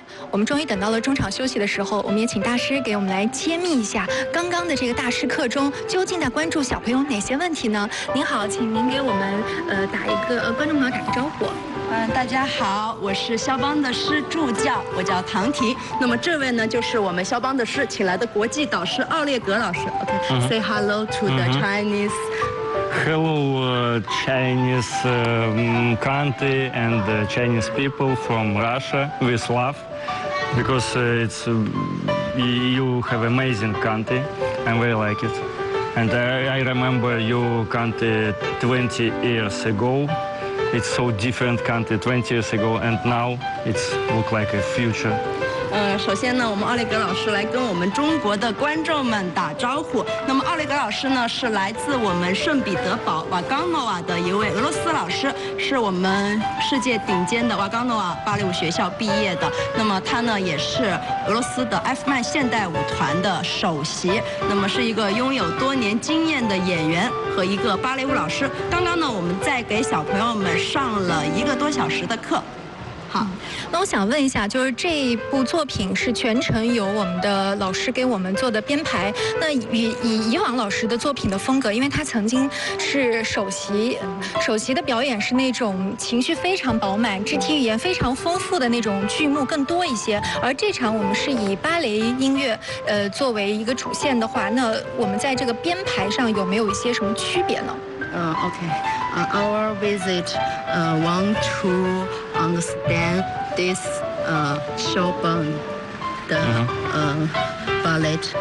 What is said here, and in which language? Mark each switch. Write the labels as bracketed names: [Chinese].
[Chinese] 我们终于等到了中场休息的时候，我们也请大师给我们来揭秘一下刚刚的这个大师课中究竟在关注小朋友哪些问题呢？您好，请您给我们观众朋友打个招呼。大家好，我是肖邦的师助教，我叫唐婷。那么这位呢，就是我们肖邦的师请来的国际导师奥列格老师。 [English] Say hello to the Chinese. Hello, Chinese country and the Chinese people from Russia with love, because it's you have amazing country. I very like it, and I remember your country 20 years ago. It's so different country 20 years ago, and now it's look like a future. [Chinese] 首先呢，我们奥利格老师来跟我们中国的观众们打招呼。那么奥利格老师呢，是来自我们圣彼得堡瓦冈诺瓦的一位俄罗斯老师，是我们世界顶尖的瓦冈诺瓦芭蕾舞学校毕业的。那么他呢，也是俄罗斯的埃夫曼现代舞团的首席，那么是一个拥有多年经验的演员和一个芭蕾舞老师。刚刚呢，我们在给小朋友们上了一个多小时的课。好，那我想问一下，就是这部作品是全程由我们的老师给我们做的编排，那以往老师的作品的风格，因为他曾经是首席的表演是那种情绪非常饱满、肢体语言非常丰富的那种剧目更多一些，而这场我们是以芭蕾音乐作为一个主线的话，那我们在这个编排上有没有一些什么区别呢？ [English] Our visit want to understand this Chopin the ballet.